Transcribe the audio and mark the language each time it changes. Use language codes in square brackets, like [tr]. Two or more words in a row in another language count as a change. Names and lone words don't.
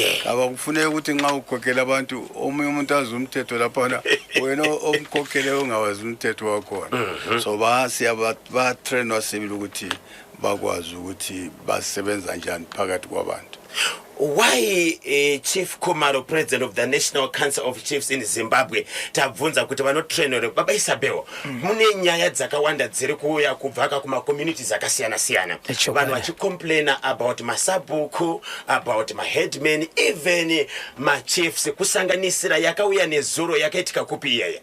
[nd] Abakufuneka ukuthi nxa ukhokhela abantu omunye umuntu azi umthetho lapha wena omkhokhele ungawazi umthetho wakhona. So batrainwa sibili ukuthi bakwazi ukuthi basebenza njani phakathi kwabantu. [en] Why Chief Khumalo, President of the National Council of Chiefs in Zimbabwe, [sn] tabvunza kuti vanotrainwa baba Isabel mune nyaya dzakawanda dziri kuuya kubva kuma communities akasiyana-siyana vanhu vachicomplaina about masabhuku, about maheadmen, even machiefs kusanganisira yakauya nezuro yakaitika kupi iyaya?